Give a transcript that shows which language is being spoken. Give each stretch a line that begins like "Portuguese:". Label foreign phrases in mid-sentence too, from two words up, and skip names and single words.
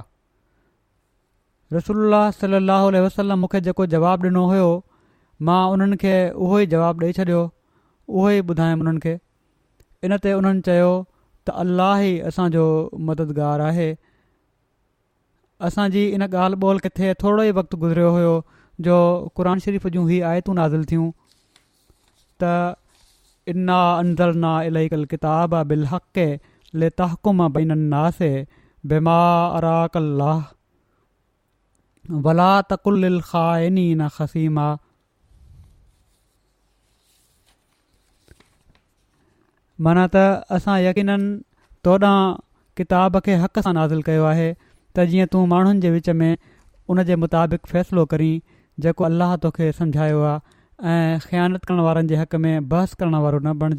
Arabic: رسول الله صلى الله عليه وسلم
Sindhi: मूंखे जेको जवाबु ॾिनो हुयो मां उन्हनि खे उहो ई जवाबु ॾेई छॾियो, उहो ई ॿुधायमि उन्हनि खे। इन ते उन्हनि चयो त अल्लाह ई असांजो मददगारु आहे। असांजी इन ॻाल्हि ॿोल किथे थोरो ई वक़्तु गुज़रियो हुयो जो क़ुर शरीफ़ जूं ही आयतूं नाज़िल थियूं त
Arabic: إنا أنزلنا إليك الكتاب بالحق لتحكم بين الناس بما أراك الله ولا تكن للخائنين خصيما.
Sindhi: माना त असां यकीनन तोॾां किताब खे हक़ सां नाज़िल कयो आहे त जीअं तूं माण्हुनि जे विच में उन जे मुताबिक़ फ़ैसिलो करीं जेको अल्लाह तोखे सम्झायो आहे, ऐं ख़यानत करण वारनि जे हक़ में बहस करण वारो न बणिज।